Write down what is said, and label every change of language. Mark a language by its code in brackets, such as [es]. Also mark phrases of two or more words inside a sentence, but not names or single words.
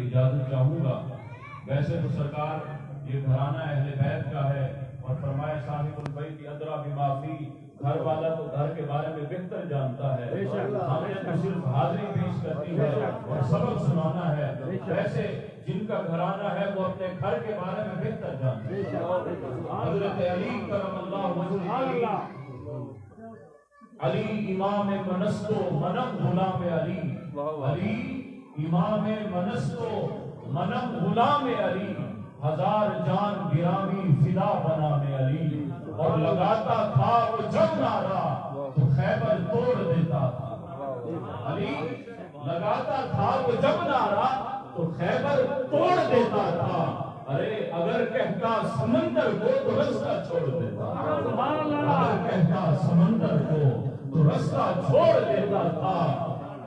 [ur] اجازت چاہوں گا ویسے تو سرکار یہ گھرانہ اہل بیت کا ہے اور فرمایا [ar] صاحب البیت ادری بما فی [ur] گھر والا تو گھر کے بارے میں بہتر جانتا ہے ہمیں تو صرف حاضری پیش کرتی ہے اور سبق سنانا ہے ویسے جن کا گھرانہ ہے وہ اپنے گھر کے بارے میں بہتر جانتے ہیں حضرت علی [ar] کرم اللہ وجہ [fa] علی امام منستو منم غلام علی علی امام منستو منم غلام علی ہزار جان گرامی فدا بنام علی [ur] اور لگاتا تھا وہ جب نعرہ تو خیبر توڑ دیتا تھا علی لگاتا تھا وہ جب نعرہ تو خیبر توڑ دیتا تھا ارے اگر کہتا سمندر کو تو رستہ چھوڑ دیتا اگر کہتا سمندر کو تو رستہ چھوڑ دیتا تھا